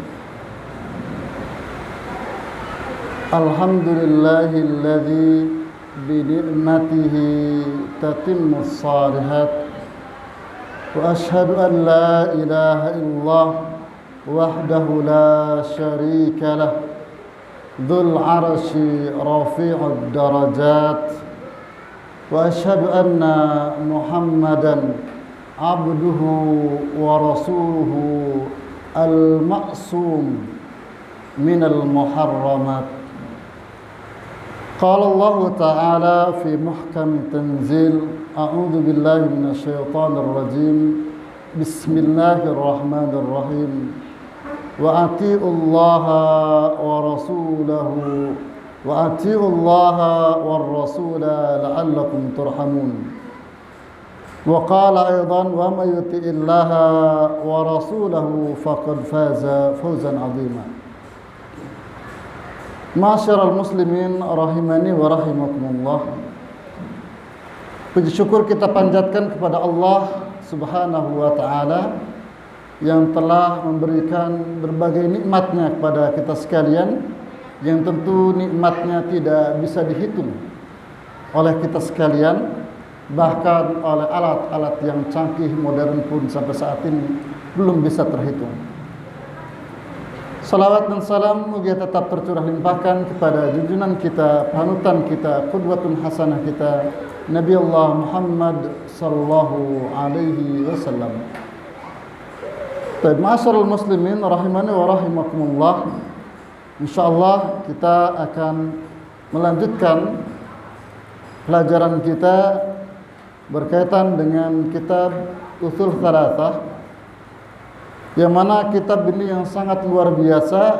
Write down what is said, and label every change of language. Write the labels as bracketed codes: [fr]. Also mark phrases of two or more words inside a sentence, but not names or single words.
[ar] الحمد لله الذي بنعمته تتم الصالحات. وأشهد أن لا إله إلا الله وحده لا شريك له. ذو العرش رفيع الدرجات. وأشهد أن محمدا عبده ورسوله المعصوم من المحرمات. قال الله تعالى في محكم التنزيل, أعوذ بالله من الشيطان الرجيم. بسم الله الرحمن الرحيم. وأطيعوا الله ورسوله وأطيعوا الله والرسول لعلكم ترحمون. وقال أيضا ومن يطع الله ورسوله فقد فاز فوزا عظيما. معاشر المسلمين رحمني ورحمكم الله. [id] Puji syukur kita panjatkan kepada Allah [ar] سبحانه وتعالى [id] yang telah memberikan berbagai nikmatnya kepada kita sekalian, yang tentu nikmatnya tidak bisa dihitung oleh kita sekalian, bahkan oleh alat-alat yang canggih modern pun sampai saat ini belum bisa terhitung. Salawat dan salam moga tetap tercurah limpahkan kepada junjungan kita, panutan kita, [ar] قدوة حسنة [id] kita, Nabi Allah Muhammad [ar] صلى الله عليه وسلم. معاشر المسلمين رحمني ورحمكم الله. [id] InsyaAllah kita akan melanjutkan pelajaran kita berkaitan dengan kitab Ushul Tsalatsah, yang mana kitab ini yang sangat luar biasa.